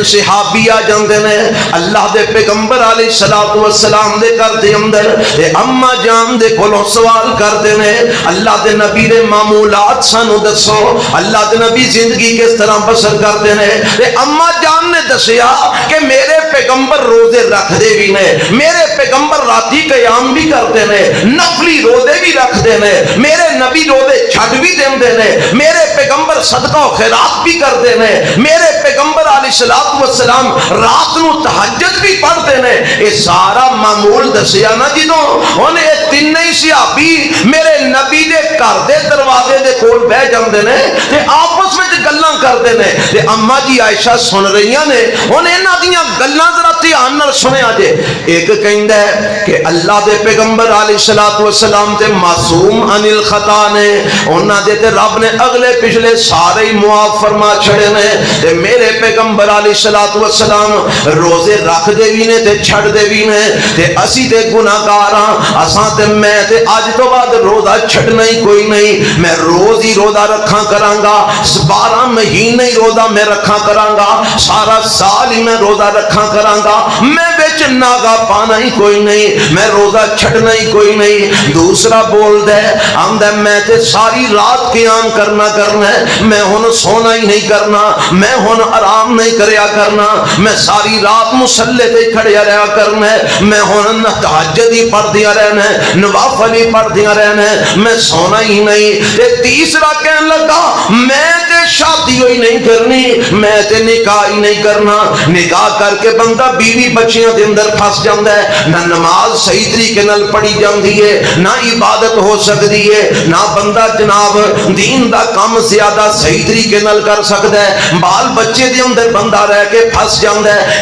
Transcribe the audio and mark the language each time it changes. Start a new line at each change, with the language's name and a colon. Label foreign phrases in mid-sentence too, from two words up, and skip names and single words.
Punjabi: صحابی آ جاندے نے اللہ دے پیغمبر
Arabic: علیہ الصلوۃ والسلام
Punjabi: دے گھر دے اندر تے اما جان دے کولوں سوال کردے نے اللہ دے نبی دے معمولات سانو دسو، اللہ دے نبی زندگی کس طرح بسر کردے نے تے اما جان نے دسیا کہ میرے پیغمبر روزے رکھ دے بھی نے، میرے پیغمبر راتی قیام بھی کرتے نے، نفلی روزے بھی رکھ دے نے، میرے نبی روزے چھڈ بھی دیندے نے، میرے پیغمبر صدقہ و خیرات بھی کرتے نے، میرے پیغمبر
Arabic: علیہ الصلوۃ والسلام
Punjabi: رات نو تہجد بھی پڑھتے نے۔ یہ سارا معمول دسیا نا جدوں ہن یہ تینوں ہی صحابی میرے نبی دے گھر دے دروازے دے کول بیٹھ جاندے نے تے آپس وچ گلاں کردے نے تے اما جی عائشہ سن رہیاں نے۔ ہن انہاں دیاں گلاں ذرا دھیان نال سنیا جے۔ ایک کہندا ہے کہ اللہ دے پیغمبر
Arabic: علیہ الصلوۃ والسلام
Punjabi: تے معصوم عن الخطا نے، انہاں دے تے رب نے اگلے پچھلے سارے ہی معاف فرما چھڑے نے تے میرے پیغمبر
Arabic: علیہ الصلوۃ والسلام
Punjabi: روزے رکھ دے بھی نے تے چھڑ دے بھی نے تے اسی تے گناہگار ہاں، اساں تے میں تے اج تو بعد روزہ چھڈنا ہی کوئی نہیں، میں روز ہی روزہ رکھاں کراں گا، 12 مہینے ہی روزہ میں رکھاں کراں گا، سارا سال ہی میں روزہ رکھاں کراں گا، میں وچ ناغا پانا ہی کوئی نہیں، میں روزہ چھڈنا ہی کوئی نہیں۔ دوسرا بول دے آندا میں تے ساری رات قیام کرنا ہے، میں ہن سونا ہی نہیں کرنا، میں ہن آرام نہیں کریا کرنا، میں ساری رات مصلے تے کھڑیا رہیا کرنا ہے، میں ہن تہجد ہی پڑھ دیا رہنا ہے، نوافل ہی پڑھ دیا رہنا ہے، میں سونا ہی نہیں۔ تے تیسرا کہن لگا میں تے شادی ہوئی نہیں کرنی، میں تے نکاح ہی نہیں کرنا۔ نکاح کر کے بندہ بیوی بچیاں دے اندر پھس جاندا ہے، نہ نماز صحیح طریقے نال پڑھی جاندی ہے، نہ عبادت ہو سکتی ہے، نہ بندہ جناب دین دا کام زیادہ صحیح طریقے نال کر سکتا ہے، بال بچے دے اندر بندہ رہ کے پھس جاندا ہے۔